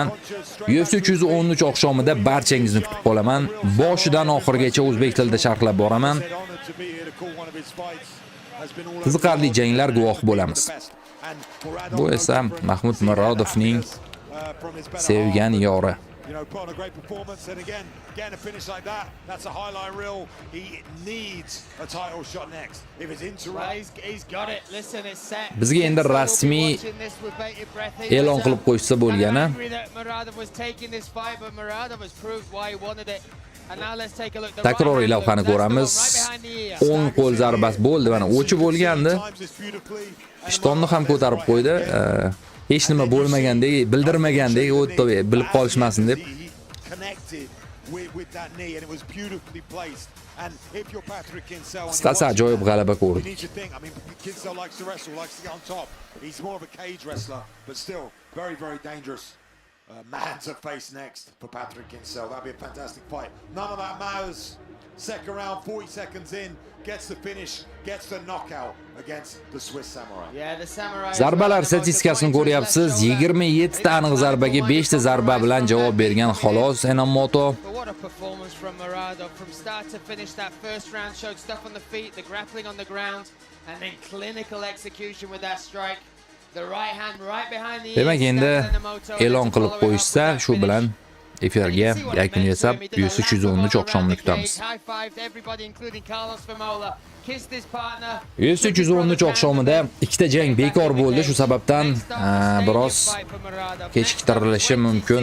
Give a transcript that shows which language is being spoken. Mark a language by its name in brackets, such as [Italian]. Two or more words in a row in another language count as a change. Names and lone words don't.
[Uzbek] UFC 313 oqshomida barchangizni kutib qolaman. Boshidan oxirigacha o'zbek tilida sharhlab boraman. Qiziqarli janglar guvohi bo'lamiz. Bu esa Mahmud Murodovning sevgan yori. [English] You know, put on a great performance, and again, getting a finish like that, that's a highlight reel. He needs a title shot next. If it's into He's got it. Listen, it's set. [Uzbek] Bizga endi rasmiy e'lon qilib qo'ysa bo'lgani. Takroriy lavhani ko'ramiz. 10 qo'l zarbasi bo'ldi, mana o'chib bo'lgandi. Ishtonni ham ko'tarib qo'ydi. Hech nima bo'lmagandek, bildirmagandek, o'tda bilib qolishmasin deb. Qisqasi ajoyib g'alaba ko'rdik. [English] Man to face next for Patrick Kinsella. That'd be a fantastic fight. None of that matters. Second round, 40 seconds in, gets the finish, gets the knockout against the Swiss Samurai. [Uzbek] Zarbalar statistikasini ko'ryapsiz. 27 ta aniq zarbaga 5 ta zarba bilan javob bergan xolos Enomoto. [English] What a performance from Muradov from start to finish. That first round showed stuff on the feet, the grappling on the ground, and then clinical execution with that strike. The right hand right behind the ear. [Uzbek] Demak, endi e'lon qilib qo'yishsa, shu bilan efirga yakun yasab, UFC 313 oqshomini kutamiz. UFC 313 oqshomida ikkita jang bekor bo'ldi, shu sababdan biroz kechiktirilishi mumkin.